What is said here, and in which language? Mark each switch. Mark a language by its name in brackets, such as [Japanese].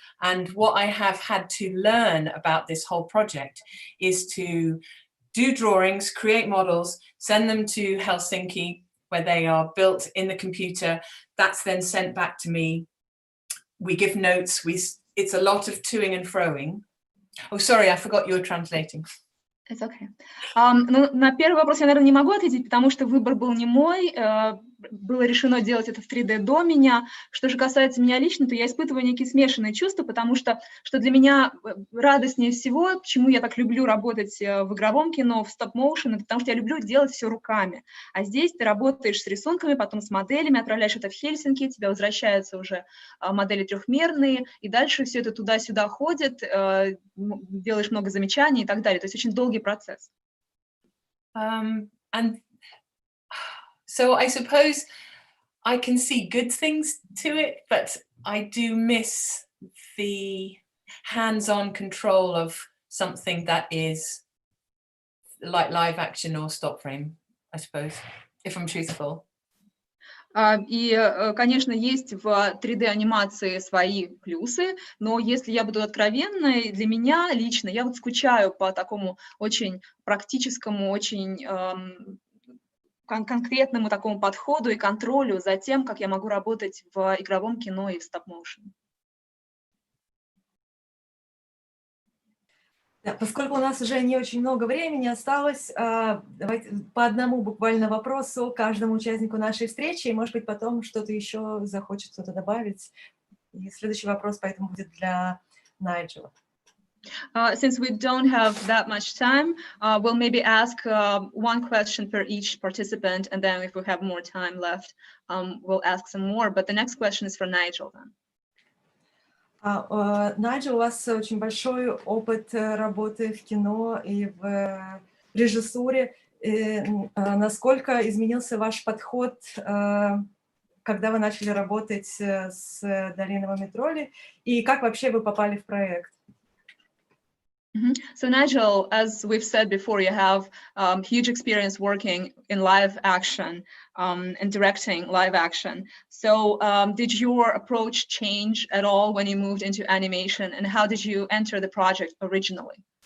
[English] And what I have had to learn about this whole project is to do drawings, create models, send them to Helsinki, where they are built in the computer. That's then sent back to me. We give notes. It's a lot of toing and froing. Oh, sorry, I forgot you were translating. It's okay. [Russian] Ну, на первый вопрос я, наверное, не могу ответить, потому что выбор был не мой. Было решено делать это в 3D до меня. Что же касается меня лично, то я испытываю некие смешанные чувства, потому что для меня радостнее всего, почему я так люблю работать в игровом кино, в стоп-моушен, это потому что я люблю делать все руками. А здесь ты работаешь с рисунками, потом с моделями, отправляешь это в Хельсинки, тебе возвращаются уже модели трехмерные, и дальше все это туда-сюда ходит, делаешь много замечаний и так далее. То есть очень долгий процесс. [English] So I suppose I can see good things to it, but I do miss the hands-on control of something that is like live action or stop frame, I suppose, if I'm truthful. [Russian] И, конечно, есть в 3D-анимации свои плюсы, но если я буду откровенной, для меня лично, я вот скучаю по такому очень практическому, очень конкретному такому подходу и контролю за тем, как я могу работать в игровом кино и в стоп-моушен. Да, поскольку у нас уже не очень много времени осталось, давайте по одному буквально вопросу каждому участнику нашей встречи, и, может быть, потом что-то еще захочет кто-то добавить. И следующий вопрос поэтому будет для Найджела. [English] Since we don't have that much time, we'll maybe ask one question per each participant, and then if we have more time left, we'll ask some more. But the next question is for Nigel then. [Russian] Найджел, у вас очень большой опыт работы в кино и в режиссуре. Насколько изменился ваш подход, когда вы начали работать с Долиной муми-троллей, и как вообще вы попали в проект? [English] So Nigel, as we've said before, you have huge experience working in live action and directing live action. So did your approach change at all when you moved into animation, and how did you enter the project originally?